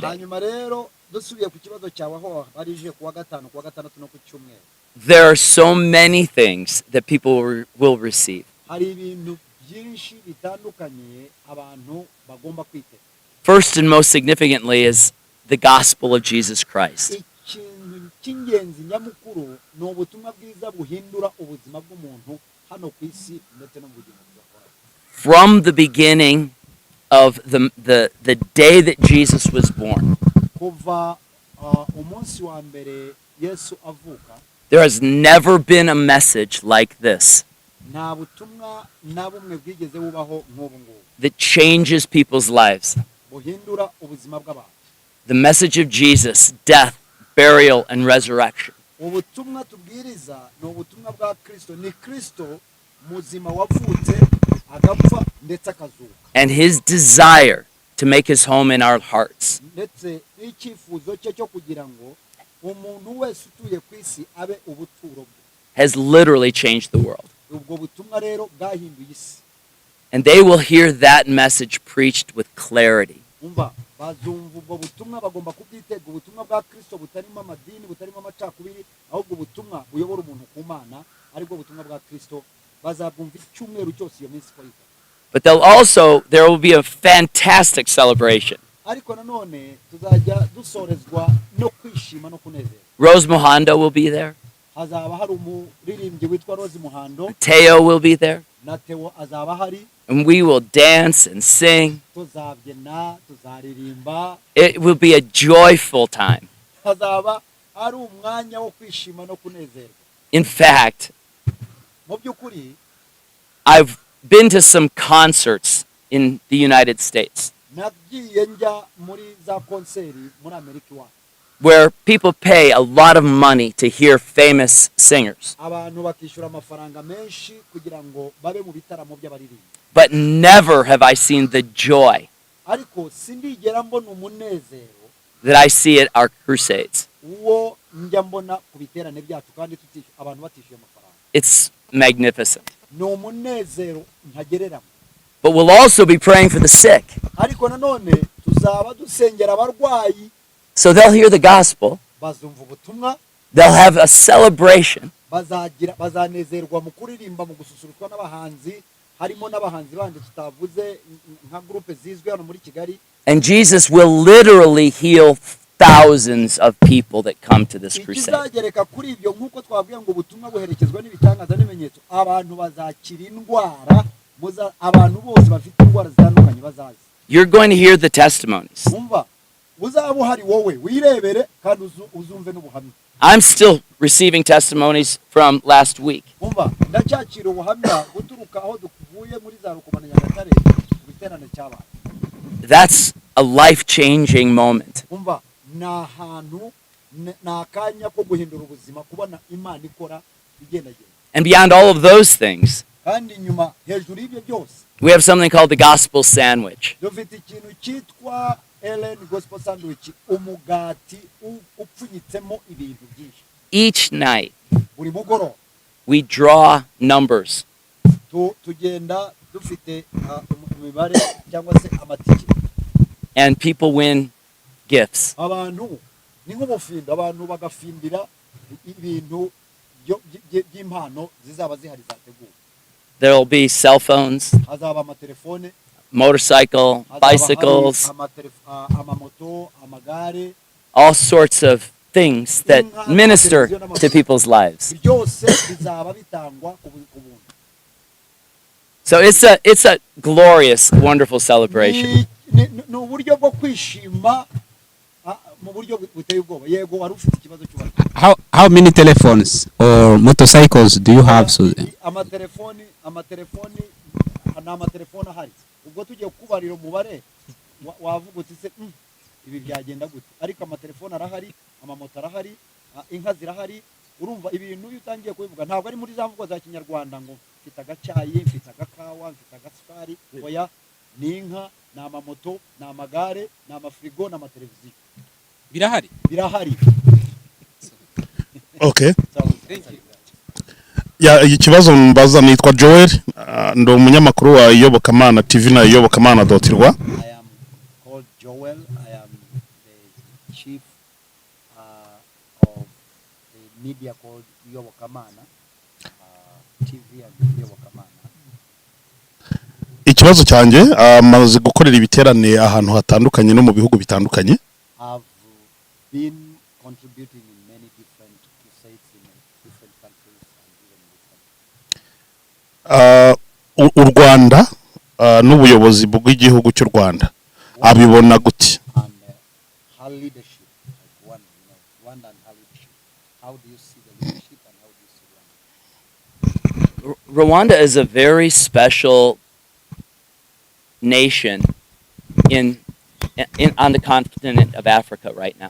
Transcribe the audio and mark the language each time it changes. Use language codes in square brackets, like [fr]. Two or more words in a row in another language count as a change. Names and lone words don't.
[rw] Hanyuma rero dusubiye ku kibazo cyawe aho barije kuwa gatanu, kuwa gatandatu no ku cyumweru, [en] there are so many things that people will receive. [rw] hari ibintu byinshi bitandukanye abantu bagomba kwitega. [en] First and most significantly is the gospel of Jesus Christ. [rw] Ikintu cy'ingenzi nyamukuru ni ubutumwa bwiza buhindura ubuzima bw'umuntu hano ku isi ndetse no mu bugingo bw'akora. [en] From the beginning of the day that Jesus was born, [rw] Kuva umunsi wa mbere Yesu avuka, [en] there has never been a message like this [rw] nta butumwa na bumwe bwigeze bubaho nk'ubu ngubu [en] that changes people's lives. [rw] buhindura ubuzima bw'abantu. [en] The message of Jesus, death, burial, and resurrection. [rw] Ubutumwa tubwiriza ni ubutumwa bwa Kristo, ni Kristo muzima wavutse agapfa ndetse akazuka, [en] And his desire to make his home in our hearts. [rw] ndetse n'icyifuzo cye cyo kugira ngo umuntu wese utuye ku isi abe ubuturo bwe. [en] Has literally changed the world. [rw] Ubwo butumwa rero bwahinduye isi. [en] And they will hear that message preached with clarity. [rw] Umva, bazumva ubwo butumwa, bagomba kubwitega, ubutumwa bwa Kristo butarimo amadini, butarimo amacakubiri, ahubwo ubutumwa buyobora umuntu ku Mana, aribwo butumwa bwa Kristo. Bazabwumva icyumweru cyose iyo minsi ko yita. [en] But there will be a fantastic celebration. [rw] Ariko nanone tuzajya dusorezwa no kwishima no kunezerwa. [en] Rose Muhando will be there. [rw] Hazaba hari umuririmbyi witwa Rose Muhando, [en] Teo will be there. [rw] na Theo azaba hari, [en] And we will dance and sing. [rw] tuzabyina, tuzaririmba, [en] It will be a joyful time. [rw] hazaba ari umwanya wo kwishima no kunezerwa. [en] In fact, [rw] Mu by'ukuri [en] I've been to some concerts in the United States [rw] nagiye njya muri za konseri muri Amerika iwacu, [en] where people pay a lot of money to hear famous singers, [rw] abantu bakishyura amafaranga menshi kugira ngo babe mu bitaramo by'abaririmbi, [en] but never have I seen the joy [rw] ariko sindigera mbona umunezero [en] that I see at our crusades. [rw] uwo njya mbona ku biterane byacu kandi abantu batishyuye amafaranga. [en] It's magnificent. [rw] Ni umunezero ntagereranywa. [en] But we'll also be praying for the sick. [rw] Ariko nanone tuzaba dusengera abarwayi, [en] So they'll hear the gospel, [rw] bazumva ubutumwa, [en] they'll have a celebration, [rw] bazanezerwa mu kuririmba, mu gususurukwa n'abahanzi, harimo n'abahanzi bandi tutavuze nka groupe zizwi hano muri Kigali, [en] and Jesus will literally heal thousands of people that come to this crusade. [rw] ikizagereka kuri ibyo nk'uko twabwiye ngo ubutumwa buherekezwa n'ibitangaza n'ibimenyetso abantu bazakira indwara abantu bose bafite indwara zitandukanye bazazi. [en] You're going to hear the testimonies. [rw] Umva uzaba uhari wowe wirebere kandi uzumve n'ubuhamya. [en] I'm still receiving testimonies from last week. [rw] Umva ndacyakira ubuhamya buturuka aho duvuye muri za Rukomana Nyagatare kubiterane cyabaye. [en] That's a life-changing moment. [rw] Umva n'ahantu n'akanya ko guhindura ubuzima kubona Imana ikora igendagenda. [en] And beyond all of those things, [rw] Kandi nyuma hejuru y'ibyo byose [en] we have something called the gospel sandwich. [rw] dufite ikintu cyitwa Ellen Gospel Sandwich, umugati upfunyitsemo ibintu byinshi. [en] Each night, [rw] Buri mugoroba [en] we draw numbers. [rw] tugenda dufite imibare cyangwa se amatike. [en] And people win gifts. [rw] Abantu ni nk'ubufindo, abantu bagafindira ibintu by'impano zizaba zihari zateguwe. [en] There'll be cell phones, [rw] Hazaba amatelefone, [en] motorcycle, bicycles, [rw] amamoto, amagare, [en] all sorts of things that minister to people's lives. [rw] byose bizaba bitangwa ku buntu. [en] So it's a glorious, wonderful celebration. [rw] Ni uburyo bwo kwishima mu buryo buteye ubwoba. Yego wari ufite ikibazo cy'ubuzima. [en] How many telephones or motorcycles do you have? So [rw] amatelefoni n'amatelefoni ahari. Ubwo tugiye kubarira umubare wavuga uti se ibi byagenda gute, ariko amatelefoni arahari, amamoto arahari, inka zirahari. Urumva ibintu iyo utangiye kubivuga ntabwo ari muri za mvugo za Kinyarwanda ngo mfite agacyayi, mfite agakawa, mfite agasukari. Oya, ni inka, ni amamoto, ni amagare, ni amafirigo, ni amateleviziyo birahari. Okay. Ikibazo mbaza nitwa Joel, ndi umunyamakuru wa Iyobokamana TV na iyobokamana.rw. [en] I am called Joel. I am the chief of the media called Iyobokamana TV and Iyobokamana. [rw] Ikibazo cyanjye amaze gukorera ibiterane ahantu hatandukanye no mu bihugu bitandukanye. [en] Have been contributing in many different crusades in different countries and even in this country. [rw] U Rwanda n'ubuyobozi bw'igihugu cy'u Rwanda abibona gute? [en] And her leadership, like Rwanda and her leadership. How do you see the leadership and how do you see Rwanda? Rwanda is a very special nation on the continent of Africa right now.